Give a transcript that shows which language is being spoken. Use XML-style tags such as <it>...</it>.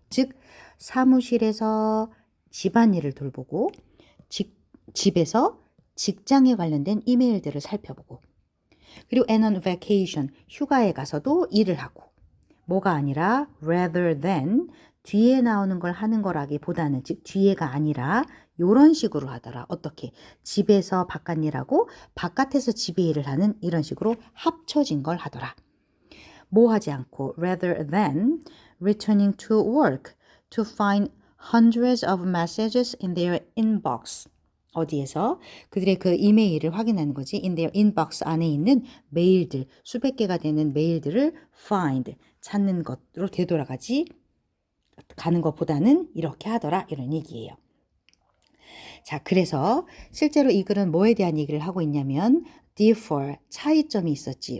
<ko>즉 사무실에서 집안일을 돌보고 집에서 직장에 관련된 이메일들을 살펴보고 그리고</ko> <en>and on vacation,</en> <ko>휴가에 가서도 일을 하고 뭐가 아니라</ko> <en>rather than,</en> <ko>뒤에 나오는 걸 하는 거라기보다는 즉 뒤에가 아니라 이런 식으로 하더라. 어떻게? 집에서 바깥 일하고 바깥에서 집에 일을 하는 이런 식으로 합쳐진 걸 하더라. 뭐 하지 않고</ko> <en>rather than returning to work to find hundreds of messages in their inbox.</en> <ko>어디에서? 그들의 그 이메일을 확인하는 거지.</ko> <en>in their inbox</en> <ko>안에 있는 메일들, 수백 개가 되는 메일들을 find, 찾는 것으로 되돌아가지 가는 것보다는 이렇게 하더라. 이런 얘기예요. 자, 그래서 실제로 이 글은 뭐에 대한 얘기를 하고 있냐면 differ, 차이점이 있었지.</ko>